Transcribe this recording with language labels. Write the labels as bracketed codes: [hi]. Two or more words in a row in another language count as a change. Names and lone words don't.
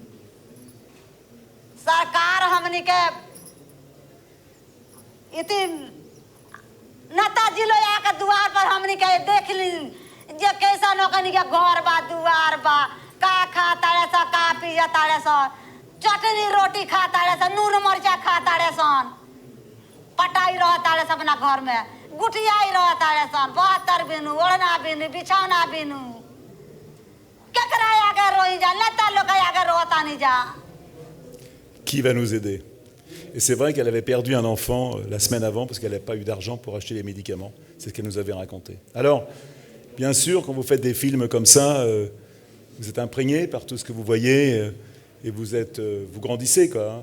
[bho] सरकार हमनी के इतनी नेताजी लोग आके द्वार पर हमनी के देख ली जे कैसा नौकनी के घर बा द्वार बा का खाता रे सा का पिया ताड़े सन चटनी रोटी खाता रे सन नून मरचा खाता रे सन पटाई रहता रे अपना घर में गुटियाई रहता रे सन 72 बिनु ओढ़ना बिनु बिछौना बिनु [fr] Qui va nous aider? Et c'est vrai qu'elle avait perdu un enfant la semaine avant parce qu'elle n'avait pas eu d'argent pour acheter les médicaments. C'est ce qu'elle nous avait raconté. Alors, bien sûr, quand vous faites des films comme ça, vous êtes imprégné par tout ce que vous voyez et vous grandissez, quoi.